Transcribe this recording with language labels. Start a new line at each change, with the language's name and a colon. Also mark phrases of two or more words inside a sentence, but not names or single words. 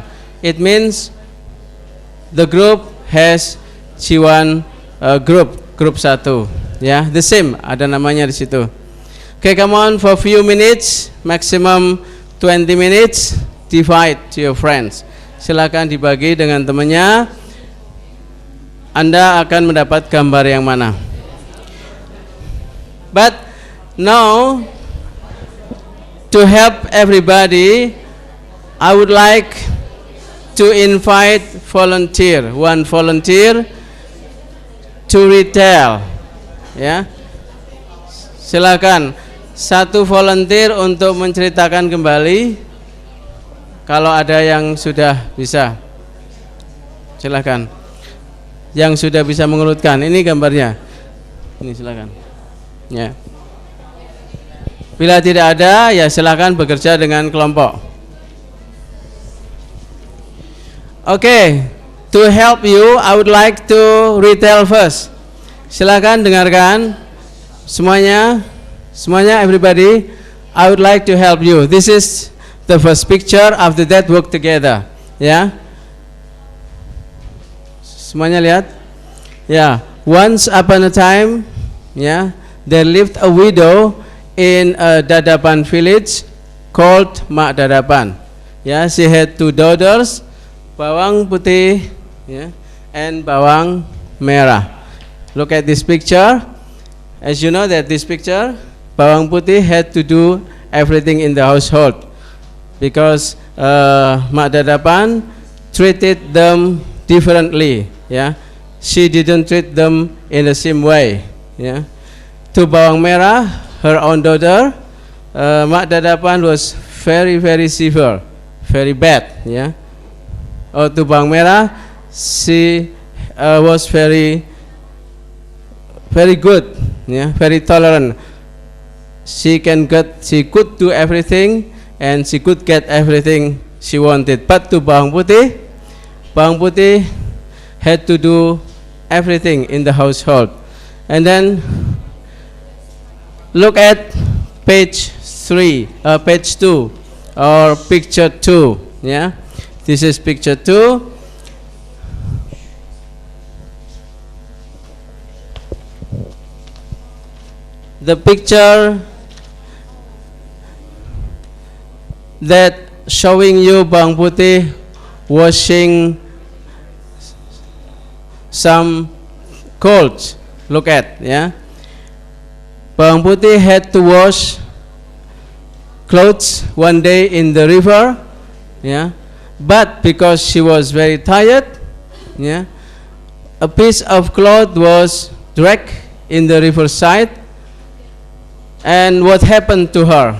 English: It means the group has G1 group 1. Yeah, the same.
Indonesian: Ada namanya di situ.
English: Okay, come on for a few minutes, maximum 20 minutes. Divide to your friends.
Indonesian: Silakan dibagi dengan temannya. Anda akan mendapat gambar yang mana?
English: But now, to help everybody, I would like to invite one volunteer to retell.
Indonesian: Ya, silakan satu volunteer untuk menceritakan kembali. Kalau ada yang sudah bisa, silakan. yang sudah bisa mengurutkan? Ini gambarnya. Ini silakan. Ya. Bila tidak ada, ya silakan bekerja dengan kelompok.
English: Okay, to help you, I would like to retell first.
Indonesian: Silakan dengarkan semuanya,
English: everybody. I would like to help you. This is the first picture of the dead work together. Ya, semuanya lihat. Ya, once upon a time, ya, there lived a widow in a Dadapan village called Mak Dadapan. Ya, she had 2 daughters, bawang putih, ya, and bawang merah. Look at this picture. As you know that this picture, bawang putih had to do everything in the household because Mak Dadapan treated them differently. Yeah, she didn't treat them in the same way. Yeah, to bawang merah, her own daughter, Mak Dadapan was very severe, very bad. Yeah, to bawang merah, she was very good. Yeah, very tolerant. She could do everything and she could get everything she wanted. But to bawang putih had to do everything in the household. And then look at page 2 or picture 2. Yeah, this is picture 2. The picture that showing you bawang putih washing some clothes. Look at, yeah. Bawang putih had to wash clothes one day in the river, yeah. But because she was very tired, yeah, a piece of cloth was dragged in the riverside. And what happened to her?